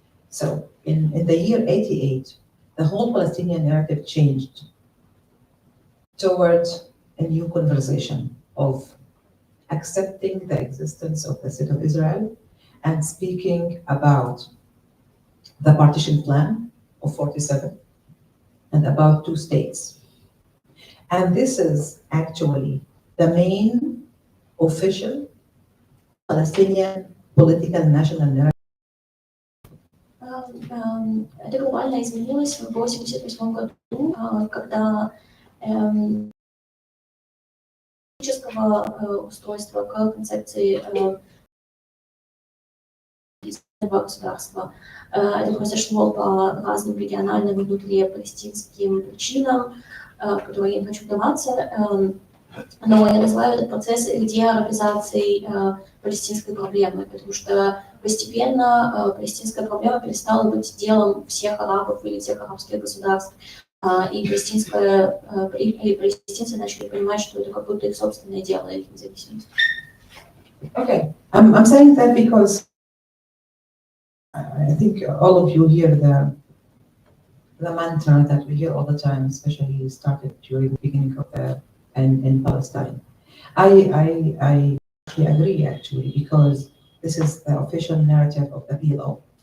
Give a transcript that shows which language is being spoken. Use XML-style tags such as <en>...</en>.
<en>So in the year 88, the whole Palestinian narrative changed towards a new conversation of accepting the existence of the state of Israel and speaking about the partition plan of 47 and about two states. And this is actually the main official Palestinian political national narrative.</en> <ru>Это глобально изменилось в 1988 году, когда политического устройства к концепции государства. Это произошло по разным региональным и внутрипалестинским причинам, в которые я не хочу вдаваться, но я называю этот процесс деарабизацией палестинской проблемы, потому что постепенно палестинская проблема перестала быть делом всех арабов или всех арабских государств, и палестинцы начали понимать, что это как будто их собственное дело, их независимость.</ru> <en>Okay, I'm saying that because I think all of you hear the mantra that we hear all the time, especially started during the beginning of the in Palestine. I actually agree, actually, because this is the official narrative of the PLO.</en>